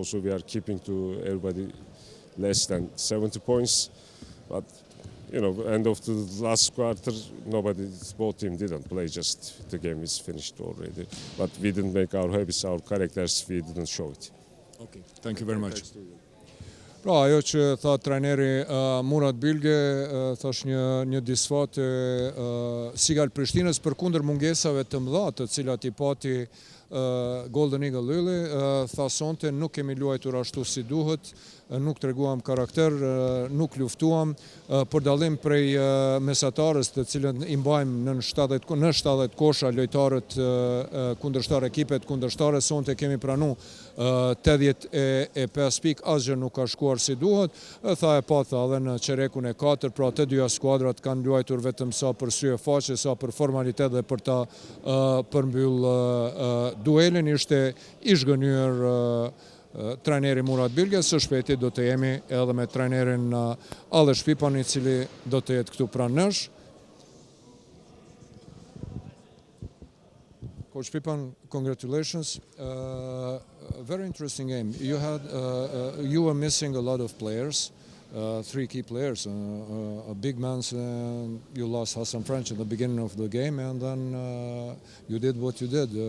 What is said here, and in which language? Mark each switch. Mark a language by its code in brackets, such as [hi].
[en] Also we are keeping to everybody less than 70 points. But end of the last quarter, both teams didn't play. Just the game is finished already. But we didn't make our habits, our characters. We didn't show it. Okay, thank you very much. [sq] Pra, ajo që tha trajneri Murat Bylge, thash një disfat Sigal Prishtinës përkundër mungesave të mëdha të cilat I pati Golden Eagle Lule, tha sonte nuk kemi luajtur ashtu si duhet, nuk treguam karakter, nuk luftuam, për dallim prej mesatarës të cilën I mbajmë në 70 kosha lojtarët kundërshtar, ekipet kundërshtare, sonte kemi pranu 85 pikë, asgjë nuk ka shkuar si duhet, tha e patha edhe në qerekun e 4, pra të dyja skuadrat kanë luajtur vetëm sa për sy e faqe, sa për formalitet dhe për ta përmbyll duelin. Ishte I zhgënyer trajneri Murat Bylge. Së shpejti do të jemi edhe me trajnerin Aleš Pipan, I cili do të jetë këtu pranë nesh. [en] Coach Pipan, congratulations. Very interesting game. You were missing a lot of players, 3 key players, a big man. You lost Hassan French at the beginning of the game, and then you did what you did.